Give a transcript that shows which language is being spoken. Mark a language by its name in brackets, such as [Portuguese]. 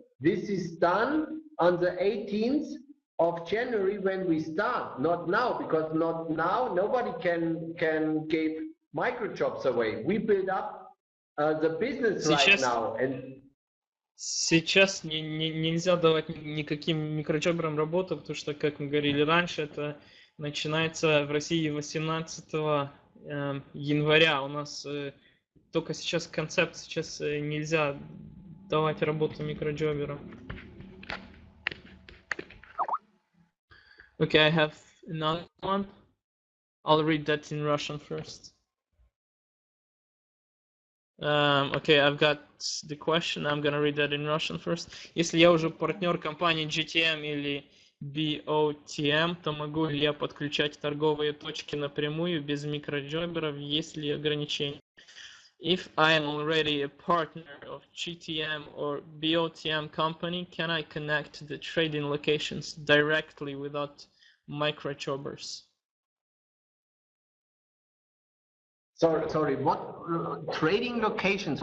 [English] This is done on the 18th of January when we start. Not now, because not now nobody can give microjobs away. We build up the business right now. And [Russian] сейчас нельзя давать никаким микроджоберам работу, потому что, как мы говорили раньше, это начинается в России 18 января. У нас только сейчас концепт, сейчас нельзя давать работу микроджоберам. [English] Okay, I have another one. I'll read that in Russian first. Okay, I've got the question. I'm gonna read that in Russian first. [Russian] Если я уже партнер компании GTM или BOTM, то могу ли я подключать торговые точки напрямую без микроджоберов, есть ли ограничения? [English] If I am already a partner of GTM or BOTM company, can I connect the trading locations directly without microjobbers? Sorry, what trading locations?